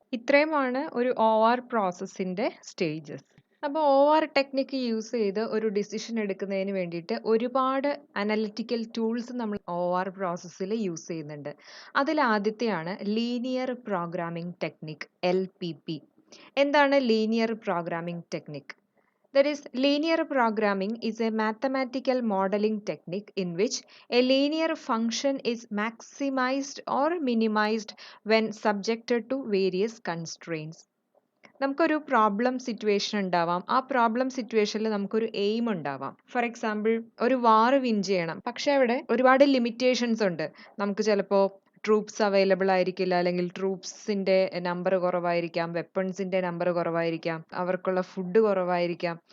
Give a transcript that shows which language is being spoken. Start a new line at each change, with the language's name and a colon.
Malayalam: ഇത്രയുമാണ് ഒരു OR പ്രോസസ്സിൻ്റെ stages. അപ്പോൾ OR ടെക്നിക്ക് യൂസ് ചെയ്ത് ഒരു ഡിസിഷൻ എടുക്കുന്നതിന് വേണ്ടിയിട്ട് ഒരുപാട് അനലിറ്റിക്കൽ ടൂൾസ് നമ്മൾ OR പ്രോസസ്സിൽ യൂസ് ചെയ്യുന്നുണ്ട്. അതിൽ ആദ്യത്തെയാണ് ലീനിയർ പ്രോഗ്രാമിംഗ് ടെക്നിക്, LPP. എന്താണ് linear programming technique?
English: That is, linear programming is a mathematical modeling technique in which a linear function is maximized or minimized when subjected to various constraints.
Malayalam: നമുക്കൊരു problem situation ഉണ്ടാവാം. ആ problem സിറ്റുവേഷനിൽ നമുക്കൊരു aim ഉണ്ടാവാം. For example ഒരു വാർ win ചെയ്യണം. പക്ഷെ അവിടെ ഒരുപാട് ലിമിറ്റേഷൻസ് ഉണ്ട്. നമുക്ക് ചിലപ്പോൾ ട്രൂപ്സ് അവൈലബിൾ ആയിരിക്കില്ല, അല്ലെങ്കിൽ ട്രൂപ്സിൻ്റെ നമ്പർ കുറവായിരിക്കാം, വെപ്പൺസിൻ്റെ നമ്പർ കുറവായിരിക്കാം, അവർക്കുള്ള ഫുഡ് കുറവായിരിക്കാം.